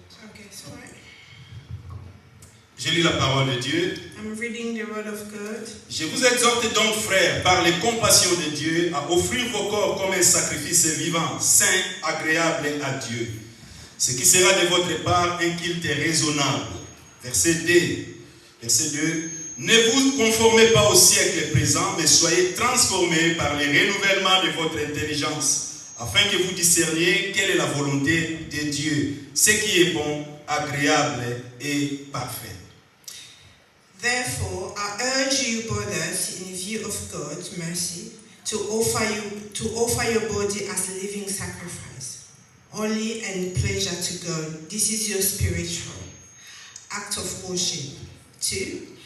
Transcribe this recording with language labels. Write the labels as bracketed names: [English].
[English] Okay, sorry. [French] Je lis la parole de Dieu. [English] I'm reading the word of God. [French] Je vous exhorte donc, frères, par les compassions de Dieu, à offrir vos corps comme un sacrifice vivant, saint, agréable à Dieu. Ce qui sera de votre part un culte raisonnable. Verset 2. Ne vous conformez pas au siècle présent, mais soyez transformés par le renouvellement de votre intelligence, afin que vous discerniez quelle est la volonté de Dieu, ce qui est bon, agréable et parfait. [English] Therefore, I urge you, brothers, in view of God's mercy, to offer your body as a living sacrifice, holy and pleasure to God. This is your spiritual act of worship. 2.